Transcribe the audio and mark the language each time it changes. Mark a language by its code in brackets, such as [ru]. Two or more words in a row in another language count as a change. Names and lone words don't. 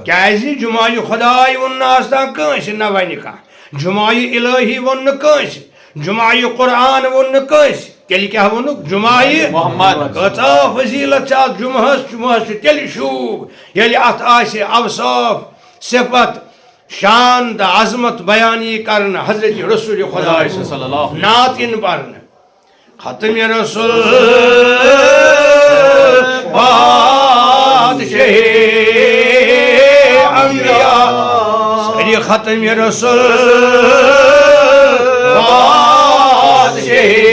[ks] کیازِ جمعہ خداے ون آسان کٲنٛسہِ نہ ونہِ کانٛہہ جمعہ الہی ون نہٕ کٲنٛسہِ جمعہ قرآن ون نہٕ کٲنٛسہِ تیٚلہِ کیٛاہ ووٚنُکھ جمعہ محمد کۭژاہ فضیلت چھِ اتھ جمعہس چھُ تیٚلہِ شوٗب ییٚلہِ اتھ آسہِ اوصاف صفت شان تہٕ عظمت بیان یی کرنہٕ حضرت رسول خدا [ar] صلی اللہ [ks] نعت یِن پرنہٕ ختم رسول بادشاہ انبیاء ساری ختم رسول بادشاہ